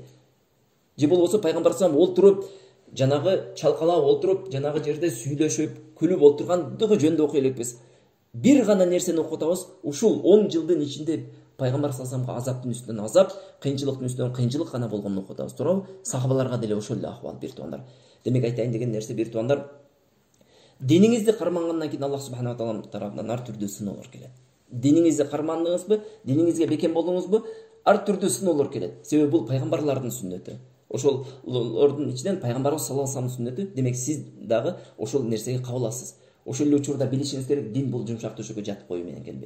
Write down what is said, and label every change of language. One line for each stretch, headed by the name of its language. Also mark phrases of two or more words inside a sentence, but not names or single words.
Kyrgyz: Же болбосо пайгамбар
Arabic: صلى الله عليه وسلم
Kyrgyz: олтуруп, жанагы чалкалап олтуруп, жанагы жерде сүйлөшүп, күлүп олтургандыгы жөнүндө окуй элекпиз. Бир гана нерсени окутабыз, ушул 10 жылдын ичинде пайгамбар
Arabic: صلى الله عليه
Kyrgyz: вассаламга азаптын үстүнөн азап, кыйынчылыктын үстүнөн кыйынчылык гана болгонун окутабыз, туурабы? Сахабаларга деле ошол эле акыбал бир туугандар. Демек айтайын деген нерсе бир туугандар, диниңизди кармангандан кийин
Arabic: الله سبحانه وتعالى
Kyrgyz: тарабынан ар түрдүү сыноолор келет. Диниңизди кармандыңызбы, диниңизге бекем болдуңузбу, ар түрдүү сыноолор келет. Себеби бул пайгамбарлардын сүннөтү. Ошолордун ичинен пайгамбарыбыз
Arabic: صلى الله عليه
Kyrgyz: вассаламдын сүннөтү. Демек сиз дагы ошол нерсеге кабыл аласыз. Ошол эле учурда билишиңиз керек, дин бул жумшак төшөккө жатып коюу менен келбейт.